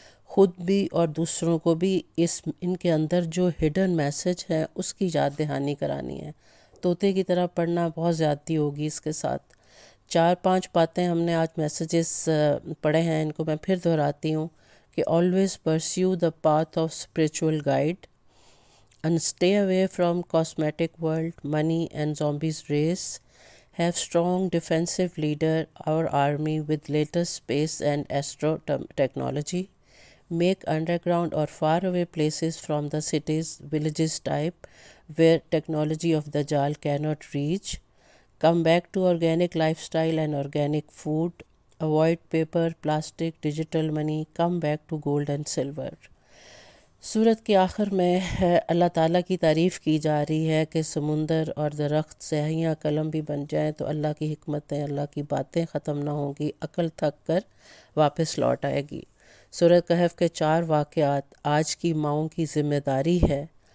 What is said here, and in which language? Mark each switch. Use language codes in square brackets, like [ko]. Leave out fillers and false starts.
[ur] خود بھی اور دوسروں کو بھی ان کے اندر جو ہڈن میسج ہے اس کی یاد دہانی کرانی ہے۔ طوطے کی طرح پڑھنا بہت زیادتی ہوگی اس کے ساتھ۔ 4-5 باتیں ہم نے آج میسیجز پڑھے ہیں، ان کو میں پھر دہراتی ہوں کہ [en] always pursue the path of spiritual guide and stay away from cosmetic world, money and zombies race. Have strong defensive leader our army with latest space and astro technology. Make underground or faraway places from the cities, villages type where technology of Dajjal cannot reach. Come back to organic lifestyle and organic food. Avoid paper, plastic, digital money. Come back to gold and silver. [ur] سورت کے آخر میں اللہ تعالیٰ کی تعریف کی جا رہی ہے کہ سمندر اور درخت سیاہیاں قلم بھی بن جائیں تو اللہ کی حکمتیں، اللہ کی باتیں ختم نہ ہوں گی، عقل تھک کر واپس لوٹ آئے گی۔ سورۃ کہف کے 4 واقعات آج کی ماؤں کی ذمہ داری ہے